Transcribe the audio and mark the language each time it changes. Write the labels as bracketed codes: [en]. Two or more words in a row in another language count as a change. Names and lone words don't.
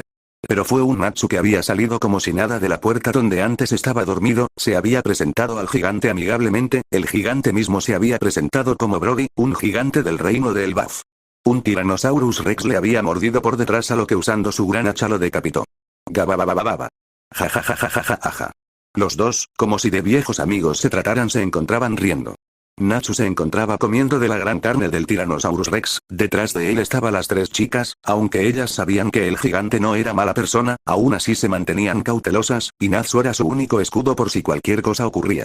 [es] Pero fue un Natsu que había salido como si nada de la puerta donde antes estaba dormido, se había presentado al gigante amigablemente, el gigante mismo se había presentado como Brogy, un gigante del reino de Elbaf. Un Tyrannosaurus Rex le había mordido por detrás a lo que usando su gran hacha lo decapitó. Gabababababa. Ja ja ja ja ja ja ja. Los dos, como si de viejos amigos se trataran, se encontraban riendo. Natsu se encontraba comiendo de la gran carne del Tyrannosaurus Rex, detrás de él estaban las 3 chicas, aunque ellas sabían que el gigante no era mala persona, aún así se mantenían cautelosas, y Natsu era su único escudo por si cualquier cosa ocurría.